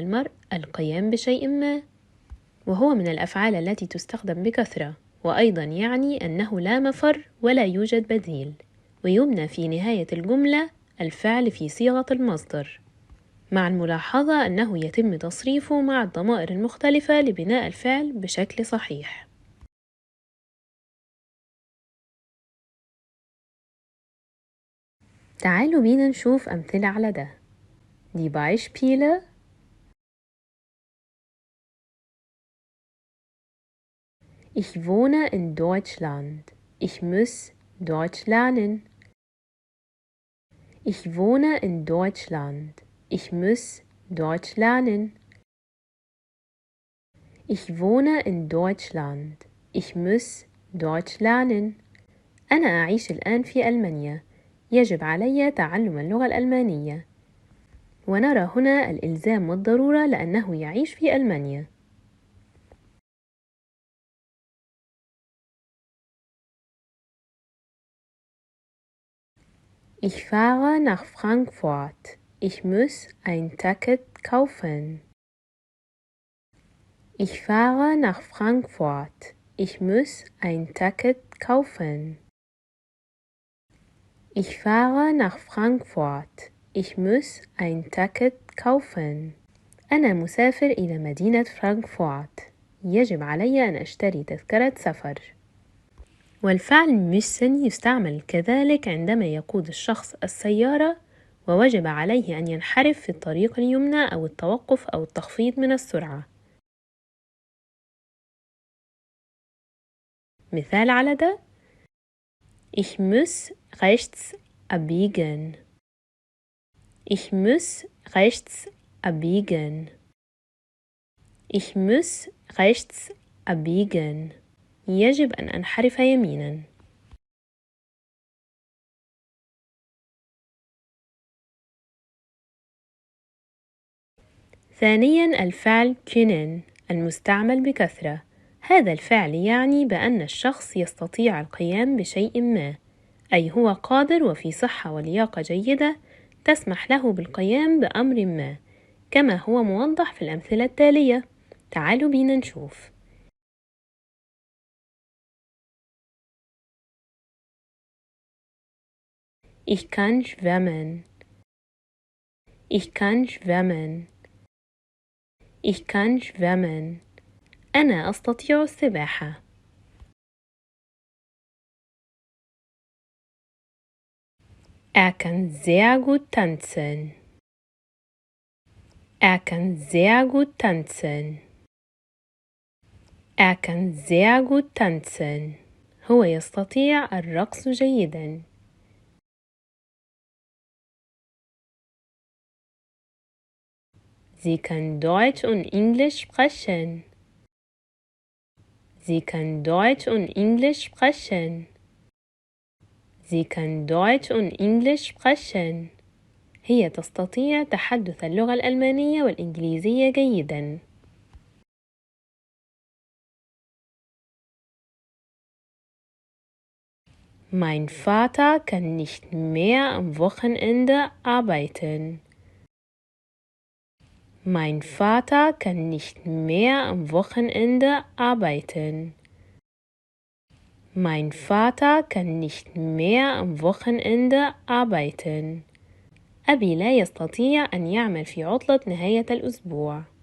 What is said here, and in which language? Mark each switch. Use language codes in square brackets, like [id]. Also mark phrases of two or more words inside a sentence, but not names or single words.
[ar] المرء القيام بشيء ما، وهو من الأفعال التي تستخدم بكثرة، وأيضا يعني أنه لا مفر ولا يوجد بديل، ويبنى في نهاية الجملة الفعل في صيغة المصدر، مع الملاحظة أنه يتم تصريفه مع الضمائر المختلفة لبناء الفعل بشكل صحيح. تعالوا بينا نشوف أمثلة على ده. [de] Die Beispiele: Ich wohne in Deutschland. Ich muss Deutsch lernen. Ich wohne in Deutschland. Ich muss Deutsch lernen. Ich wohne in Deutschland. Ich muss Deutsch lernen. [ar] أنا أعيش الآن في ألمانيا. يجب علي تعلم اللغة الألمانية. ونرى هنا الإلزام والضرورة لأنه يعيش في ألمانيا. [de] Ich fahre nach Frankfurt. Ich muss ein Ticket kaufen. Ich fahre nach Frankfurt. Ich muss ein Ticket kaufen. Ich fahre nach Frankfurt. Ich muss ein Ticket kaufen. [ar] أنا مسافر إلى مدينة فرانكفورت. يجب علي أن أشتري تذكرة سفر. والفعل müssen يستعمل كذلك عندما يقود الشخص السيارة ووجب عليه أن ينحرف في الطريق اليمنى أو التوقف أو التخفيض من السرعة. مثال على ده: [de] Ich muss rechts abbiegen. Ich muss rechts abbiegen. Ich muss rechts abbiegen. [ar] يجب أن أنحرف يمينا. ثانيا الفعل können المستعمل بكثرة. هذا الفعل يعني بأن الشخص يستطيع القيام بشيء ما، أي هو قادر وفي صحة ولياقة جيدة تسمح له بالقيام بأمر ما، كما هو موضح في الأمثلة التالية. تعالوا بينا نشوف. [de] Ich kann schwimmen. Ich kann schwimmen. Ich kann schwimmen. [ar] أنا أستطيع السباحة. [de] kann sehr gut tanzen. kann sehr gut tanzen. kann sehr gut tanzen. [ar] هو يستطيع الرقص جيدا. [de] Sie kann Deutsch und Englisch sprechen. Sie kann Deutsch und Englisch sprechen. Sie kann Deutsch und Englisch sprechen. [ar] هي تستطيع تحدث اللغة الألمانية والإنجليزية جيدا. [de] Mein Vater kann nicht mehr am Wochenende arbeiten. Mein Vater kann nicht mehr am Wochenende arbeiten. Mein Vater kann nicht mehr am Wochenende arbeiten. [ar] أبي لا يستطيع أن يعمل في عطلة نهاية الأسبوع.